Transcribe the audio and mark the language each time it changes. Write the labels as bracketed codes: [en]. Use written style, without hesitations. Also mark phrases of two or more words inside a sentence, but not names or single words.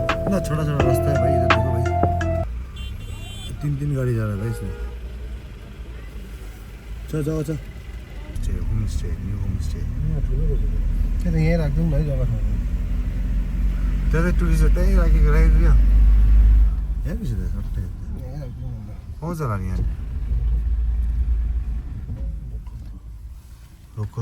[hi] कितना छोटा छोटा रास्ता है भाई, इधर देखो भाई, 3 गाड़ी जा रहा है भाई इसमें। चल जाओ चल। [en] home stay, new home stay. [ne] त्यो त यहीँ राख्दिउँ भाइ जग्गा छ त्यहाँ टुरिस्ट त्यहीँ राखेको राखिदियो यहाँ पछि त सट्टै यहीँ राख्दिउँ भन्दा पाउँछ होला नि यहाँ लोकल।